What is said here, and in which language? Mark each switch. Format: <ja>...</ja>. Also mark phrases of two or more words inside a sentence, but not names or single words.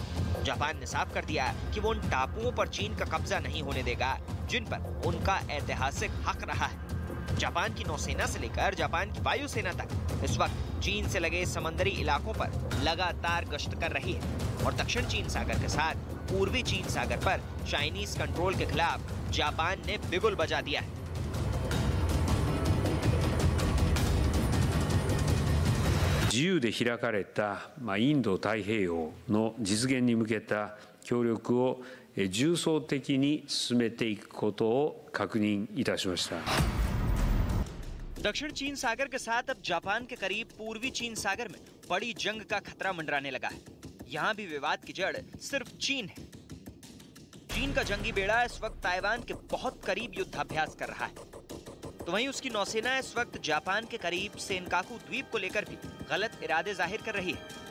<hi>जापान ने साफ कर दिया कि वो उन टापुओं पर चीन का कब्जा नहीं होने देगा जिन पर उनका ऐतिहासिक हक रहा है। जापान की नौसेना से लेकर जापान की वायुसेना तक इस वक्त चीन से लगे समंदरी इलाकों पर लगातार गश्त कर रही है और दक्षिण चीन सागर के साथ पूर्वी चीन सागर पर</hi> <en>Chinese control</en> <hi>के खिलाफ जापान ने बिगुल बजा दिया है।</hi> <ja>自由で開かれたインド太平洋の実現に向けた協力を重層的に進めていくことを確認いたしました。</ja> <hi>दक्षिण चीन सागर के साथ अब जापान के करीब पूर्वी चीन सागर में बड़ी जंग का खतरा मंडराने लगा है। यहाँ भी विवाद की जड़ सिर्फ चीन है। चीन का जंगी बेड़ा इस वक्त ताइवान के बहुत करीब युद्धाभ्यास कर रहा है, तो वहीं उसकी नौसेना इस वक्त जापान के करीब सेनकाकू द्वीप को लेकर भी गलत इरादे जाहिर कर रही है।</hi>